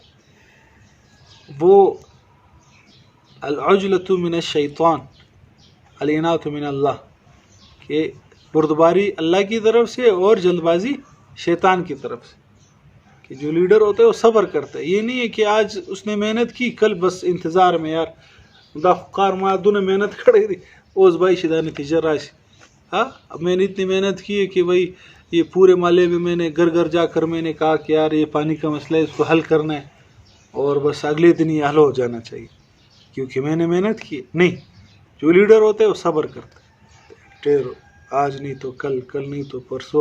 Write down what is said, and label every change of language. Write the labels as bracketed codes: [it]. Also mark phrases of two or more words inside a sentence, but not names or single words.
[ur] وہ [ar] العجلۃ من الشیطان العنات من اللہ، [ur] کہ بردباری اللہ کی طرف سے اور جلد بازی شیطان کی طرف سے. کہ جو لیڈر ہوتا ہے وہ صبر کرتا ہے. یہ نہیں ہے کہ آج اس نے محنت کی، کل بس انتظار میں [ps] یار دا کار ما دونه محنت کړی دی اوس بھائی شدہ نتیجہ راشي. [ur] ہاں اب میں نے اتنی محنت کی ہے کہ بھائی یہ پورے محلے میں نے گھر گھر جا کر میں نے کہا کہ یار یہ پانی کا مسئلہ ہے، اس کو حل کرنا ہے، اور بس اگلے دن یہ حل ہو جانا چاہیے کیونکہ میں نے محنت کی. نہیں، جو لیڈر ہوتا ہے وہ صبر کرتا ہے، آج نہیں تو کل، کل نہیں تو پرسوں.